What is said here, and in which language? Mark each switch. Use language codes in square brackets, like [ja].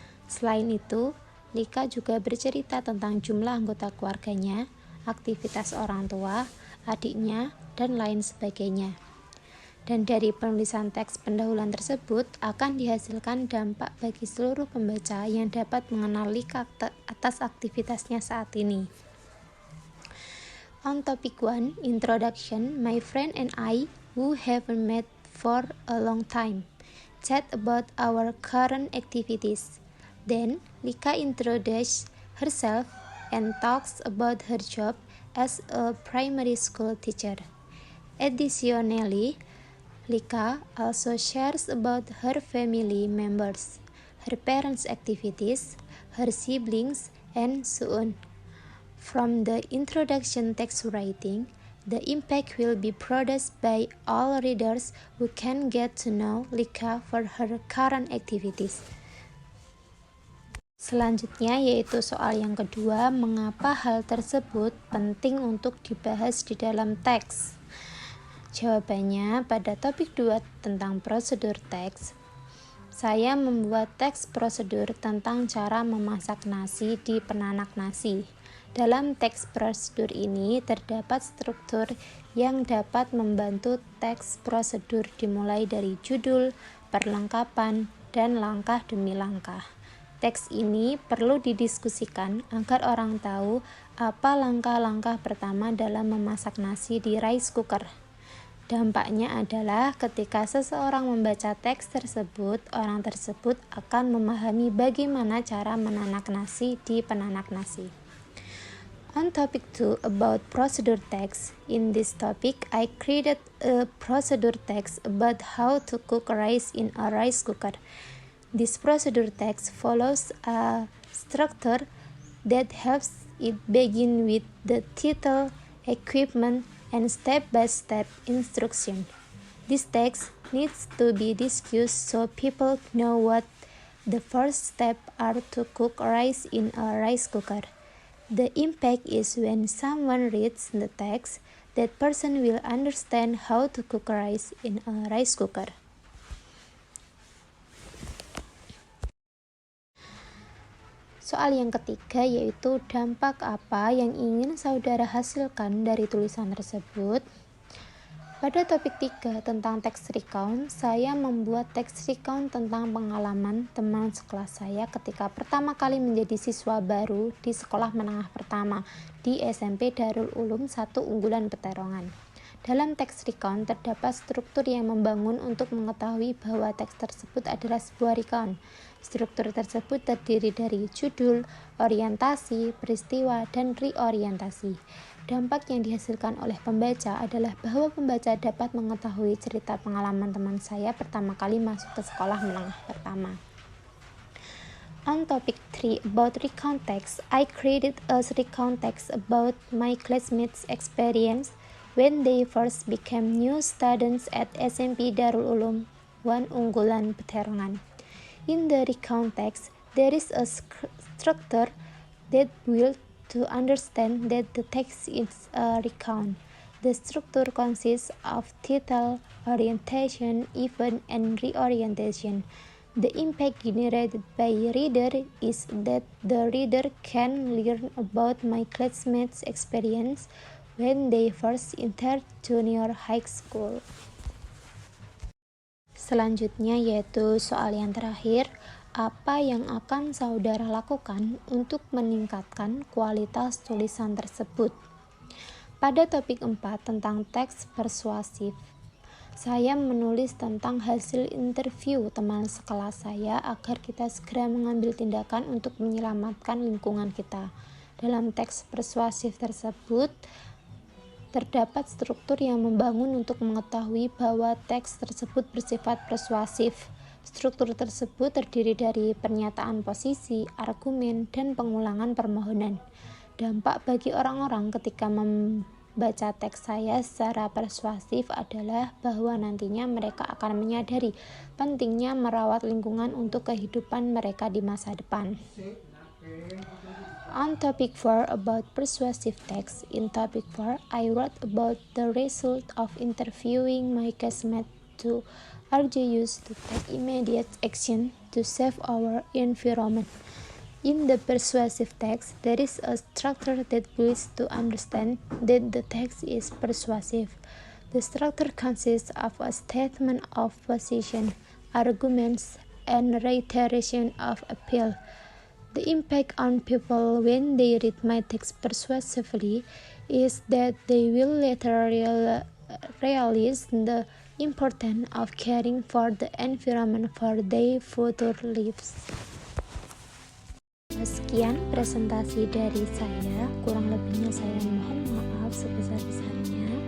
[id] Selain itu, Lika juga bercerita tentang jumlah anggota keluarganya, aktivitas orang tua, adiknya, dan lain sebagainya. Dan dari penulisan teks pendahuluan tersebut akan dihasilkan dampak bagi seluruh pembaca yang dapat mengenal Lika atas aktivitasnya saat ini. [en] On topic 1, introduction, my friend and I, who haven't met for a long time, chat about our current activities. Then, Lika introduces herself and talks about her job as a primary school teacher. Additionally, Lika also shares about her family members, her parents' activities, her siblings, and so on. From the introduction text writing, the impact will be produced by all readers who can get to know Lika for her current activities. [id] Selanjutnya yaitu soal yang kedua, mengapa hal tersebut penting untuk dibahas di dalam teks? Jawabannya pada topik 2 tentang prosedur teks, saya membuat teks prosedur tentang cara memasak nasi di penanak nasi. Dalam teks prosedur ini terdapat struktur yang dapat membantu teks prosedur dimulai dari judul, perlengkapan, dan langkah demi langkah. Teks ini perlu didiskusikan agar orang tahu apa langkah-langkah pertama dalam memasak nasi di rice cooker. Dampaknya adalah ketika seseorang membaca teks tersebut, orang tersebut akan memahami bagaimana cara menanak nasi di penanak nasi. [en] On topic 2 about procedure text, in this topic I created a procedure text about how to cook rice in a rice cooker. This procedure text follows a structure that helps it begin with the title, equipment, and step-by-step instruction. This text needs to be discussed so people know what the first steps are to cook rice in a rice cooker. The impact is when someone reads the text, that person will understand how to cook rice in a rice cooker. [id] Soal yang ketiga yaitu dampak apa yang ingin saudara hasilkan dari tulisan tersebut. Pada topik 3 tentang teks recount, saya membuat teks recount tentang pengalaman teman sekelas saya ketika pertama kali menjadi siswa baru di sekolah menengah pertama di SMP Darul Ulum 1 Unggulan Peterongan. Dalam teks recount terdapat struktur yang membangun untuk mengetahui bahwa teks tersebut adalah sebuah recount. Struktur tersebut terdiri dari judul, orientasi, peristiwa, dan reorientasi. Dampak yang dihasilkan oleh pembaca adalah bahwa pembaca dapat mengetahui cerita pengalaman teman saya pertama kali masuk ke sekolah menengah pertama. [en] On topic 3 about recount text, I created a recount text about my classmates' experience when they first became new students at SMP Darul Ulum 1 Unggulan Peterongan. In the recount text, there is a structure that will to understand that the text is a recount. The structure consists of title, orientation, event, and reorientation. The impact generated by reader is that the reader can learn about my classmates' experience when they first entered junior high school. [id] Selanjutnya yaitu soal yang terakhir, apa yang akan saudara lakukan untuk meningkatkan kualitas tulisan tersebut? Pada topik 4 tentang teks persuasif, saya menulis tentang hasil interview teman sekelas saya agar kita segera mengambil tindakan untuk menyelamatkan lingkungan kita. Dalam teks persuasif tersebut, terdapat struktur yang membangun untuk mengetahui bahwa teks tersebut bersifat persuasif. Struktur tersebut terdiri dari pernyataan posisi, argumen, dan pengulangan permohonan. Dampak bagi orang-orang ketika membaca teks saya secara persuasif adalah bahwa nantinya mereka akan menyadari pentingnya merawat lingkungan untuk kehidupan mereka di masa depan. [en] On topic 4 about persuasive text, in topic 4 I wrote about the result of interviewing my classmates to urge youth to take immediate action to save our environment. In the persuasive text, there is a structure that leads to understand that the text is persuasive. The structure consists of a statement of position, arguments, and reiteration of appeal. The impact on people when they read my text persuasively is that they will later realize the importance of caring for the environment for their future lives. [id] Sekian presentasi dari saya, kurang lebihnya saya mohon maaf sebesar-besarnya.